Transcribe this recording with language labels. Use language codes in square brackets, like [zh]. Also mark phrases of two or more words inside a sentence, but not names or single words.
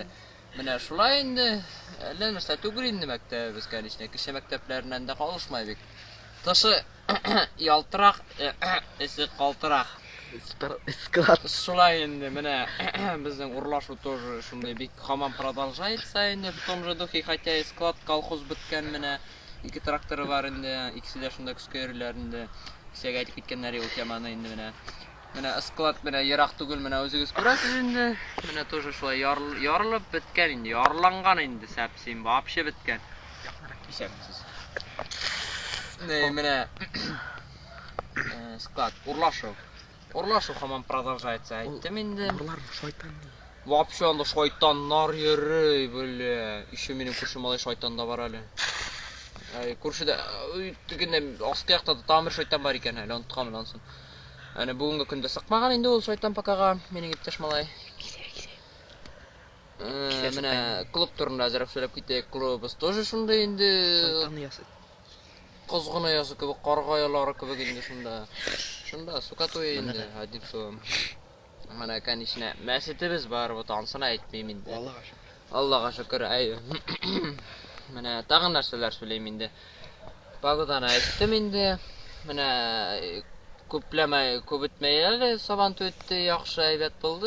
[tt] Менә шулай инде. Әллә нәрсә түгел инде мәктәбебез, конечно. Кеше мәктәпләреннән дә калышмай бик. Тышы ялтырак, эсе калтырак. Шулай инде, менә безнең урлашу тоже шундый бик һаман продолжается инде [ru] в том же духе, хотя и [tt] склад колхоз беткән менә. Ике тракторы бар инде, икесе дә шунда көскә йөриләр инде. Кичәгә әйтеп киткәннәр ул теманы инде менә. Менә склад менә ерак түгел, менә үзегез күрәсез инде. Менә тоже шулай ярылып беткән инде, ярланган инде сәпсим, вообще беткән. Исәпсез. Менә склад урлашу. Урлашу һаман продолжается. Әйттем инде. Урлар шайтан. Вообще анда шайтаннар йөрий, [ru] бля. [tt] Еще минем күрше малай шайтан да бар әле. Күршедә тегендә аскы якта да тамыр шайтан бар икән әле, оныткан ансын. Әнә бүгенге көндә сыкмаган инде ул шайтан покага, минем иптәш малай. Менә клуб турында әзрәк сөйләп китәйек. Клубыбыз тоже шундый инде. Шайтанны ясый. Кызгына ясы кебек, каргаялары кебек инде шунда. Шунда сукатуя инде, [ru] одним словом. [tt] Менә конечно, мәсҗидебез бар, вот ансын әйтмим инде. Аллага шөкер. Менә тагын нәрсәләр сөйләйм инде. Погоданы әйттем инде. Менә күпләмәй, күп үтмәй әле Сабантуй үтте, яхшы әйбәт булды.